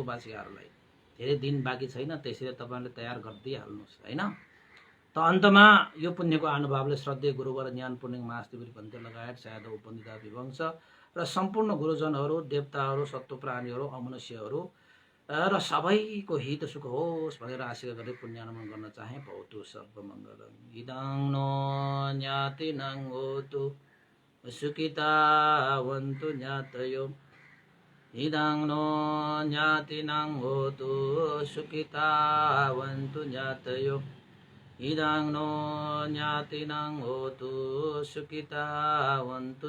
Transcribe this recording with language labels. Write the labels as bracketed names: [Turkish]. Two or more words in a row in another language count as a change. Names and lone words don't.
[Nepali] उपासिकाहरूलाई धेरै दिन बाँकी छैन त्यसैले तपाईहरुले तयार गर्दै हाल्नुस् हैन त अन्तमा यो पुण्यको अनुभवले श्रद्धेय गुरुवर ज्ञान पूर्णिमा महास्तिवरी भन्ते लगायत सायद उपनिधा विवंश र सम्पूर्ण गुरुजनहरू देवताहरू सत्व प्राणीहरू अमनुष्यहरू र सबैको हित सुख होस् भनेर आशा गर्दै पुण्यानुमोदन गर्न चाहे [Pali] भवतु सर्वमङ्गलम् इदं नो ज्ञातिनं होतु सुखितावन्तु ज्ञातयो इदं नो ज्ञातिनं होतु सुखितावन्तु ज्ञातयो इदं नो ज्ञातिनं होतु सुखितावन्तु